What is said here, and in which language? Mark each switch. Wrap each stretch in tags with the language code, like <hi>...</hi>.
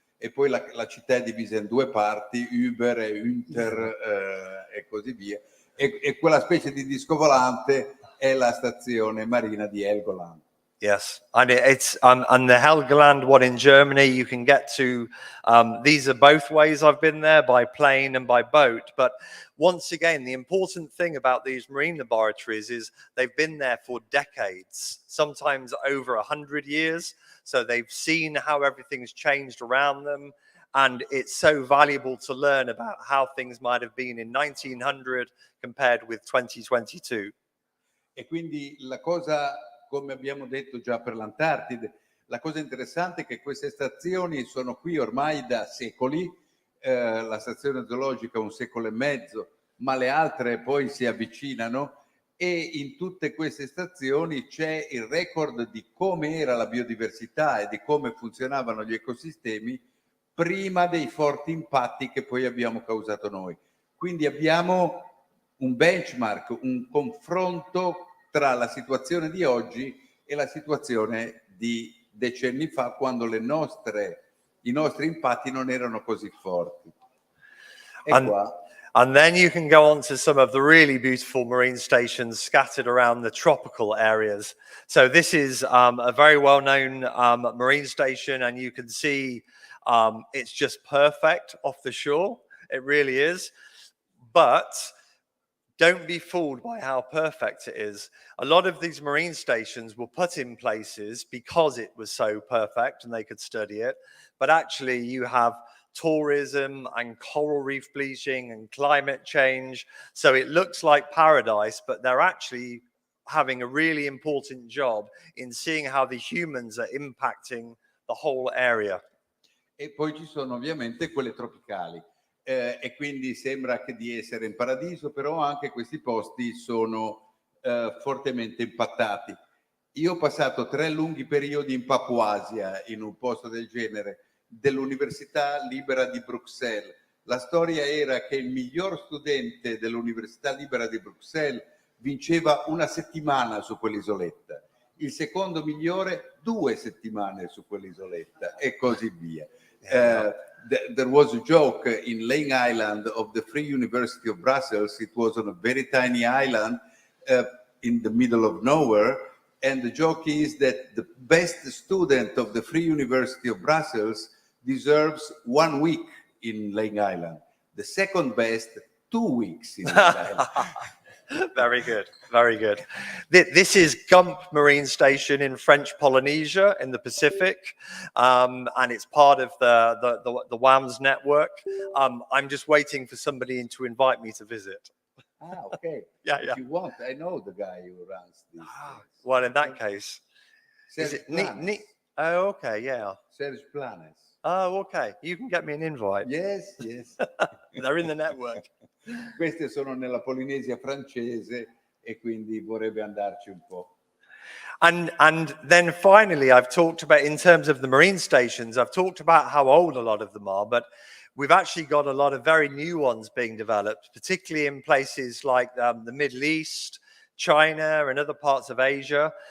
<it>E poi la città è divisa in due parti, Über e Unter e così via. E quella specie di disco volante è la stazione marina di Helgoland.</it> <en>Yes, and it's and the Helgoland one in Germany, you can get to. These are both ways I've been there, by plane and by boat. But once again, the important thing about these marine laboratories is they've been there for decades, sometimes over 100 years. So they've seen how everything's changed around them, and it's so valuable to learn about how things might have been in 1900 compared with 2022.</en> <it>E quindi la cosa, come abbiamo detto già per l'Antartide, la cosa interessante è che queste stazioni sono qui ormai da secoli, la stazione zoologica un secolo e mezzo, ma le altre poi si avvicinano, e in tutte queste stazioni c'è il record di come era la biodiversità e di come funzionavano gli ecosistemi prima dei forti impatti che poi abbiamo causato noi. Quindi abbiamo un benchmark, un confronto tra la situazione di oggi e la situazione di decenni fa, quando i nostri impatti non erano così forti.</it> <en>And then you can go on to some of the really beautiful marine stations scattered around the tropical areas. So this is a very well-known marine station, and you can see it's just perfect off the shore. It really is. But don't be fooled by how perfect it is. A lot of these marine stations were put in places because it was so perfect and they could study it. But actually you have tourism and coral reef bleaching and climate change. So it looks like paradise, but they're actually having a really important job in seeing how the humans are impacting the whole area.</en> <it>E poi ci sono ovviamente quelle tropicali. E quindi sembra che di essere in paradiso, però anche questi posti sono fortemente impattati. Io ho passato 3 lunghi periodi in Papuasia, in un posto del genere, dell'Università Libera di Bruxelles. La storia era che il miglior studente dell'Università Libera di Bruxelles vinceva una settimana su quell'isoletta, il secondo migliore 2 settimane su quell'isoletta, e così via.</it> <en>There was a joke in Laying Island of the Free University of Brussels. It was on a very tiny island in the middle of nowhere, and the joke is that the best student of the Free University of Brussels deserves 1 week in Laying Island. The second best, 2 weeks in Laying Island. Very good, very good. This is Gump Marine Station in French Polynesia in the Pacific, and it's part of the WAMS network. I'm just waiting for somebody to invite me to visit. Ah, okay. Yeah. If you want, I know the guy who runs this. Well, in that case, is Serge it Planes. Oh, okay, yeah. Serge Planes. Oh, okay. You can get me an invite. Yes. They're in the network.</en> <it>Queste sono nella Polinesia francese e quindi vorrebbe andarci un po'.</it> <en>And then finally, I've talked about, in terms of the marine stations, I've talked about how old a lot of them are, but we've actually got a lot of very new ones being developed, particularly in places like the Middle East, China, and other parts of Asia.</en>